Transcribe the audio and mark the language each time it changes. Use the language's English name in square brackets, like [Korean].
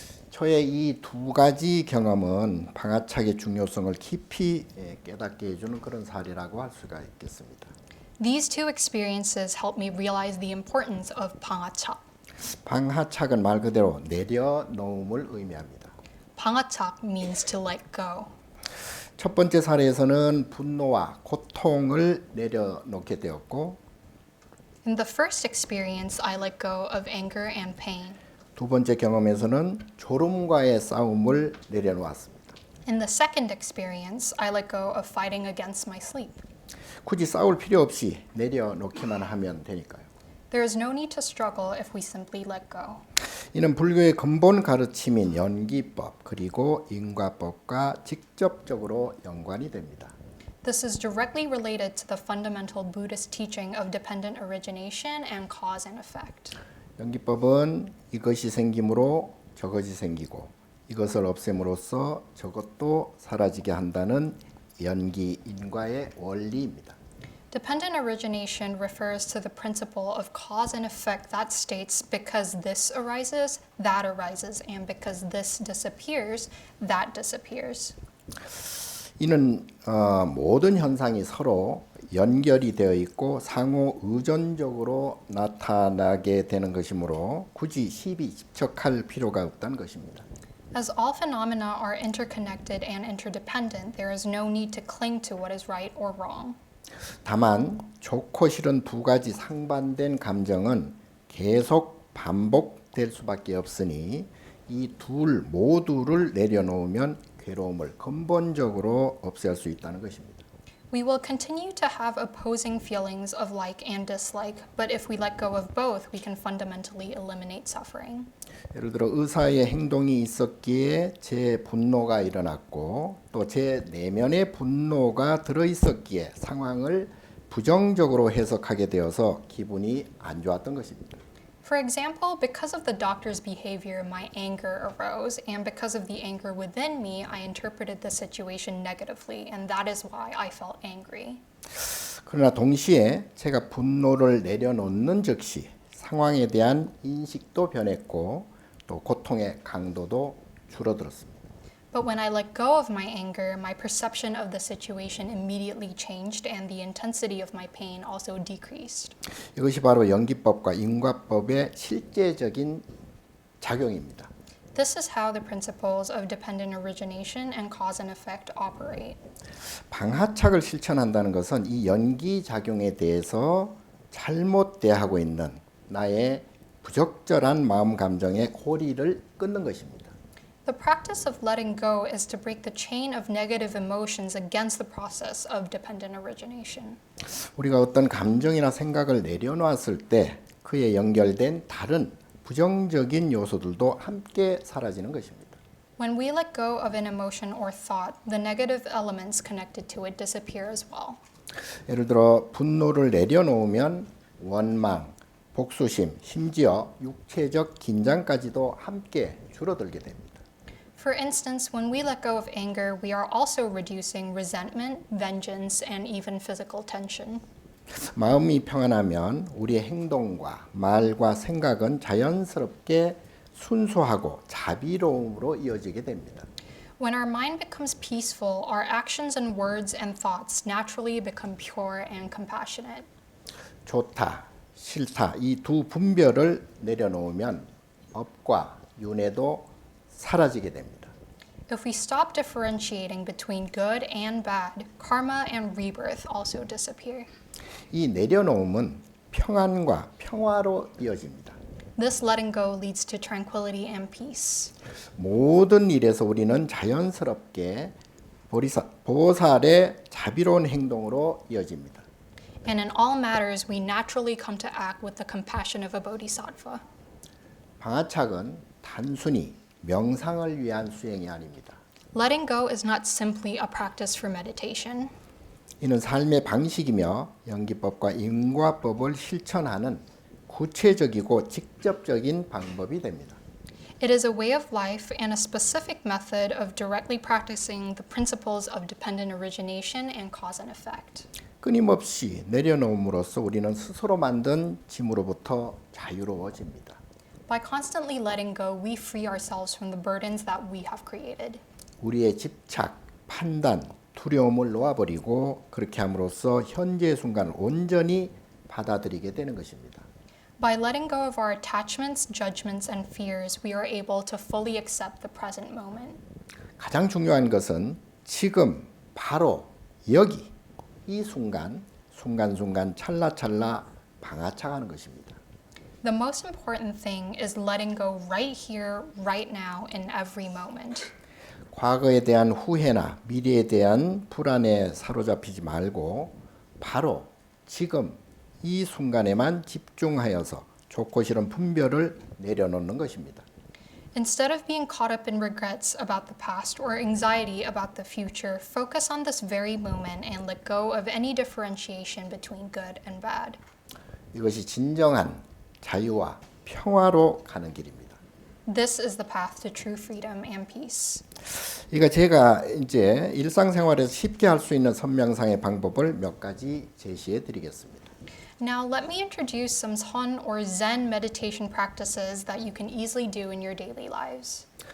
[Korean] 저의 이 두 가지 경험은 방아착의 중요성을 깊이 깨닫게 해주는 그런 사례라고 할 수가 있겠습니다. [English] These two experiences helped me realize the importance of 방아착. [Korean] 방아착은 말 그대로 내려놓음을 의미합니다. [English] 방아착 means to let go. [Korean] 첫 번째 사례에서는 분노와 고통을 내려놓게 되었고 [English] In the first experience, I let go of anger and pain. [Korean] 두 번째 경험에서는 졸음과의 싸움을 내려놓았습니다. [English] In the second experience, I let go of fighting against my sleep. [Korean] 굳이 싸울 필요 없이 내려놓기만 하면 되니까요. [English] There is no need to struggle if we simply let go. [Korean] 이는 불교의 근본 가르침인 연기법 그리고 인과법과 직접적으로 연관이 됩니다. [English] This is directly related to the fundamental Buddhist teaching of dependent origination and cause and effect. [Korean] 연기법은 이것이 생김으로 저것이 생기고 이것을 없앰으로써 저것도 사라지게 한다는 연기 인과의 원리입니다. [English] Dependent origination refers to the principle of cause and effect that states because this arises, and because this disappears, that disappears. [Korean] 이는 모든 현상이 서로 연결이 되어 있고 상호 의존적으로 나타나게 되는 것이므로 굳이 시비 집착할 필요가 없다는 것입니다. [English] As all phenomena are interconnected and interdependent, there is no need to cling to what is right or wrong. [Korean] 다만 좋고 싫은 두 가지 상반된 감정은 계속 반복될 수밖에 없으니 이 둘 모두를 내려놓으면 괴로움을 근본적으로 없앨 수 있다는 것입니다. [English] We will continue to have opposing feelings of like and dislike, but if we let go of both, we can fundamentally eliminate suffering. [Korean] 예를 들어 의사의 행동이 있었기에 제 분노가 일어났고 또 제 내면의 분노가 들어 있었기에 상황을 부정적으로 해석하게 되어서 기분이 안 좋았던 것입니다. [English] For example, because of the doctor's behavior, my anger arose, and because of the anger within me, I interpreted the situation negatively, and that is why I felt angry. [Korean] 그러나 동시에 제가 분노를 내려놓는 즉시 상황에 대한 인식도 변했고 또 고통의 강도도 줄어들었습니다. [English] But when I let go of my anger, my perception of the situation immediately changed, and the intensity of my pain also decreased. [Korean] 이것이 바로 연기법과 인과법의 실제적인 작용입니다. [English] This is how the principles of dependent origination and cause and effect operate. [Korean] 방하착을 실천한다는 것은 이 연기 작용에 대해서 잘못 대하고 있는 나의 부적절한 마음 감정의 고리를 끊는 것입니다. [English] The practice of letting go is to break the chain of negative emotions against the process of dependent origination. [Korean] 우리가 어떤 감정이나 생각을 내려놓았을 때 그에 연결된 다른 부정적인 요소들도 함께 사라지는 것입니다. [English] When we let go of an emotion or thought, the negative elements connected to it disappear as well. [Korean] 예를 들어 분노를 내려놓으면 원망, 복수심, 심지어 육체적 긴장까지도 함께 줄어들게 됩니다. [English] For instance, when we let go of anger, we are also reducing resentment, vengeance, and even physical tension. [Korean] 마음이 평안하면 우리의 행동과 말과 생각은 자연스럽게 순수하고 자비로움으로 이어지게 됩니다. [English] When our mind becomes peaceful, our actions and words and thoughts naturally become pure and compassionate. [Korean] 좋다, 싫다 이 두 분별을 내려놓으면 업과 윤회도 사라지게 됩니다. [English] If we stop differentiating between good and bad, karma and rebirth also disappear. [Korean] 이 내려놓음은 평안과 평화로 이어집니다. [English] This letting go leads to tranquility and peace. [Korean] 모든 일에서 우리는 자연스럽게 보살의 자비로운 행동으로 이어집니다. [English] And in all matters, we naturally come to act with the compassion of a bodhisattva. [Korean] 방아착은 단순히 명상을 위한 수행이 아닙니다. [English] Letting go is not simply a practice for meditation. [Korean] 이는 삶의 방식이며 연기법과 인과법을 실천하는 구체적이고 직접적인 방법이 됩니다. [English] It is a way of life and a specific method of directly practicing the principles of dependent origination and cause and effect. [Korean] 끊임없이 내려놓음으로써 우리는 스스로 만든 짐으로부터 자유로워집니다. [English] By constantly letting go, we free ourselves from the burdens that we have created. [Korean] 우리의 집착, 판단, 두려움을 놓아버리고 그렇게 함으로써 현재 순간을 온전히 받아들이게 되는 것입니다. [English] By letting go of our attachments, judgments, and fears, we are able to fully accept the present moment. [Korean] 가장 중요한 것은 지금, 바로, 여기, 이 순간, 순간순간, 찰나찰나 방아착하는 것입니다. [English] The most important thing is letting go right here, right now, in every moment. [Korean] 과거에 대한 후회나 미래에 대한 불안에 사로잡히지 말고 바로 지금 이 순간에만 집중하여서 좋고 싫은 분별을 내려놓는 것입니다. [English] Instead of being caught up in regrets about the past or anxiety about the future, focus on this very moment and let go of any differentiation between good and bad. [Korean] 이것이 진정한 자유와 평화로 가는 길입니다. [English] This is the path to true freedom and peace. [Korean] 이거 제가 이제 일상생활에서 쉽게 할 수 있는 선명상의 방법을 몇 가지 제시해 드리겠습니다. [English] Now, let me introduce some Son or Zen meditation practices that you can easily do in your daily lives.